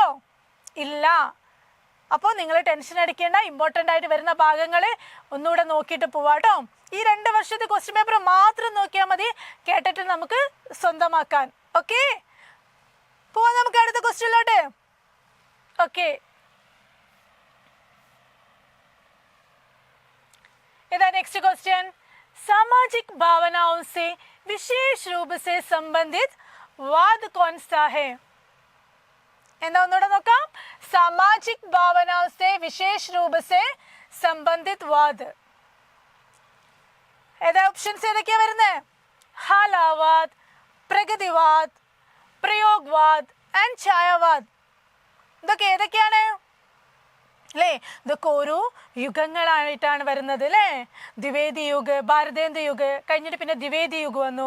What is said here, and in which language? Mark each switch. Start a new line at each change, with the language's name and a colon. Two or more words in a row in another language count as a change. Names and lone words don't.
Malayalam: ഇല്ല. അപ്പോൾ നിങ്ങൾ ടെൻഷൻ അടിക്കേണ്ട. ഇമ്പോർട്ടൻ്റ് ആയിട്ട് വരുന്ന ഭാഗങ്ങൾ ഒന്നുകൂടെ നോക്കിയിട്ട് പോവാട്ടോ. ഈ 2 വർഷത്തെ
English: question paper
Malayalam: മാത്രം നോക്കിയാൽ മതി കേട്ടിട്ട് നമുക്ക് സ്വന്തമാക്കാൻ. ഓക്കെ, പോവാം നമുക്ക് അടുത്ത ക്വസ്റ്റ്യനിലോട്ട്. ഓക്കെ,
Hindi: इधर
English: next question,
Hindi: सामाजिक भावनाओं से विशेष रूप से संबंधित वाद कौन सा है?
Malayalam: എന്താ ഒന്നുകൂടെ നോക്കാം.
Hindi: सामाजिक भावनाओं से विशेष रूप से संबंधित वाद.
Malayalam: ഏതാ ഓപ്ഷൻസ് ഏതൊക്കെയാ വരുന്നത്? ഹാലാവാദ്, പ്രഗതിവാദ്, പ്രയോഗവാദ് ആൻഡ് ഛായാവാദ്. ഇതൊക്കെ ഏതൊക്കെയാണ് അല്ലേ? ഇതൊക്കെ ഓരോ യുഗങ്ങളായിട്ടാണ് വരുന്നത് അല്ലേ? ദ്വിവേദി യുഗ്, ഭാരതേന്ദ്ര യുഗ് കഴിഞ്ഞിട്ട് പിന്നെ ദ്വിവേദി യുഗ് വന്നു.